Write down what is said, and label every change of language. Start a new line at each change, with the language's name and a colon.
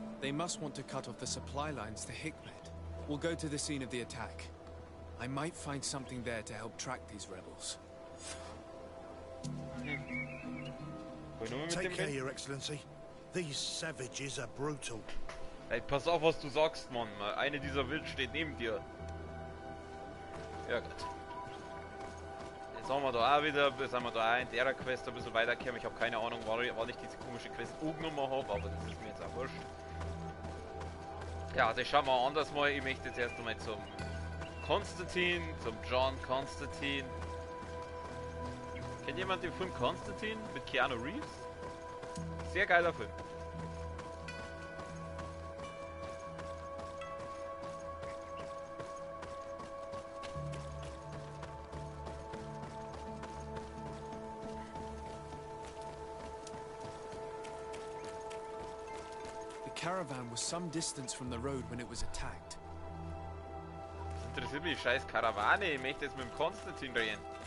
English: They must want to cut off the supply lines to Hikmet. We'll go to the scene of the attack. I might find something there to help track these rebels. Take care, Your Excellency. These savages are brutal.
German: Hey, pass auf, was du sagst, Mann. Eine dieser Wild steht neben dir. Ja, gut. Jetzt haben wir da auch wieder, sind wir da auch in der Quest ein bisschen weitergekommen. Ich habe keine Ahnung, wann ich diese komische Quest angenommen habe, aber das ist mir jetzt auch wurscht. Ja, das schauen wir anders mal. Ich möchte jetzt erst einmal zum Konstantin, zum John Constantine. Kennt jemand den Film Konstantin mit Keanu Reeves? Sehr geiler Film.
English: The caravan was some distance from the road when it was attacked.
German: Das interessiert mich, scheiß Karawane. Ich möchte jetzt mit dem Konstantin reden.